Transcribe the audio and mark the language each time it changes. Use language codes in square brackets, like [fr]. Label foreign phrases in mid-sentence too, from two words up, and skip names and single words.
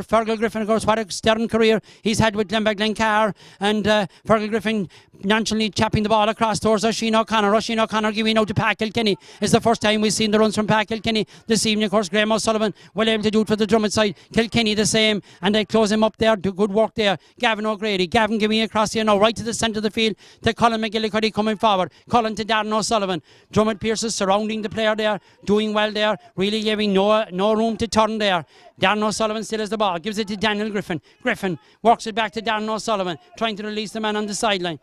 [en] Fergal Griffin, of course, what a sterling career he's had with Glencar, and Fergal Griffin nonchalantly chapping the ball across towards Oisin O'Connor. Oisin O'Connor giving out to Pat Kilkenny. It's the first time we've seen the runs from Pat Kilkenny this evening. Of course, Graham O'Sullivan well able to do it for the Dromid side. Kilkenny the same, and they close him up there. Do good work there. Gavin O'Grady. Gavin giving it across here now, right to the centre of the field to Colin McGillicuddy coming forward. Colin to Darren O'Sullivan. Dromid Pearses surrounding the player there, doing well there, really giving no room to turn there. Darren O'Sullivan still has the ball, gives it to Daniel Griffin. Griffin works it back to Darren O'Sullivan, trying to release the man on the sideline.